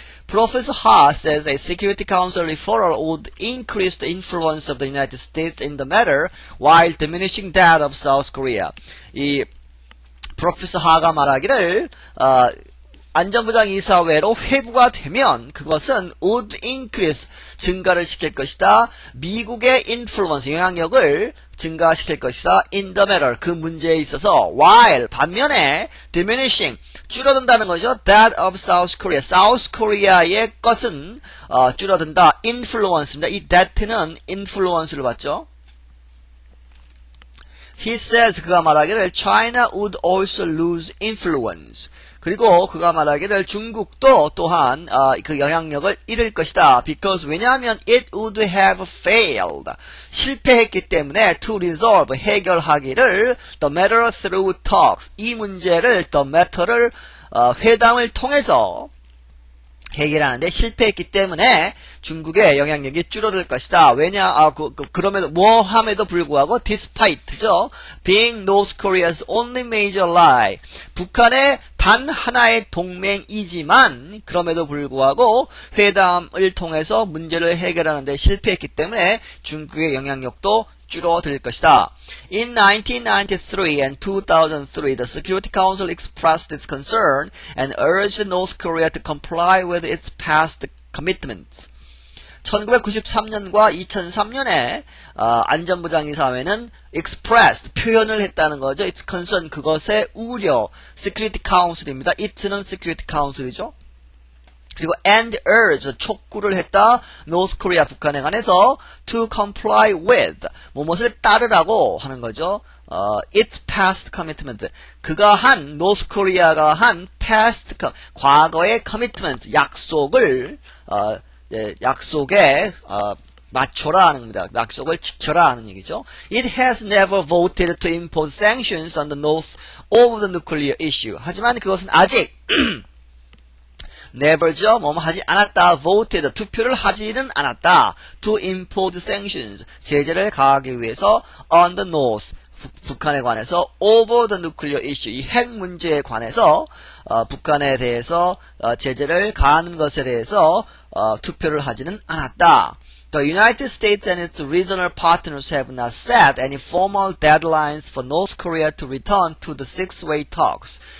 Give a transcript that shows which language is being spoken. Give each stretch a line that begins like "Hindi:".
English: Professor Ha says a Security Council referral would increase the influence of the United States in the matter while diminishing that of South Korea.
Korean: 이 프로페서 하가 말하기를 안전보장 이사회로 회부가 되면 그것은 would increase 증가를 시킬 것이다. 미국의 influence 영향력을 증가시킬 것이다.
English: in the matter
Korean: 그 문제에 있어서 while 반면에 diminishing 줄어든다는 거죠. that of South Korea South Korea의 것은 줄어든다. influence입니다. 이 that는 influence를 받죠.
English: He says
Korean: 그가 말하기를
English: China would also lose influence.
Korean: 그리고 그가 말하기를 중국도 또한 그 영향력을 잃을 것이다.
English: Because 왜냐하면 it would have failed.
Korean: 실패했기 때문에
English: to resolve
Korean: 해결하기를
English: the matter through talks.
Korean: 이 문제를 the matter를 회담을 통해서 해결하는데 실패했기 때문에 중국의 영향력이 줄어들 것이다. 왜냐, 그럼에도, 뭐함에도 불구하고, despite죠.
English: being North Korea's only major ally.
Korean: 북한의 단 하나의 동맹이지만, 그럼에도 불구하고, 회담을 통해서 문제를 해결하는데 실패했기 때문에 중국의 영향력도 줄어들 것이다.
English: In 1993 and 2003, the Security Council expressed its concern and urged North Korea to comply with its past commitments.
Korean: 1993년과 2003년에 안전보장이사회는 expressed, 표현을 했다는 거죠. Its concern, 그것의 우려, Security Council입니다. it는 Security Council이죠. 그리고 and urge, 촉구를 했다. North Korea, 북한에 관해서
English: to comply with,
Korean: 무엇을 따르라고 하는 거죠. its past commitment. 그가 한, North Korea가 한 past, 과거의 commitment, 약속을, 약속에, 맞춰라 하는 겁니다. 약속을 지켜라 하는 얘기죠.
English: It has never voted to impose sanctions on the North over the nuclear issue.
Korean: 하지만 그것은 아직, never죠. 뭐뭐 하지 않았다. voted. 투표를 하지는 않았다.
English: to impose sanctions.
Korean: 제재를 가하기 위해서 on the north. 북한에 관해서
English: over the nuclear issue.
Korean: 이 핵 문제에 관해서 북한에 대해서 제재를 가하는 것에 대해서 투표를 하지는 않았다.
English: The United States and its regional partners have not set any formal deadlines for North Korea to return to the six-way talks.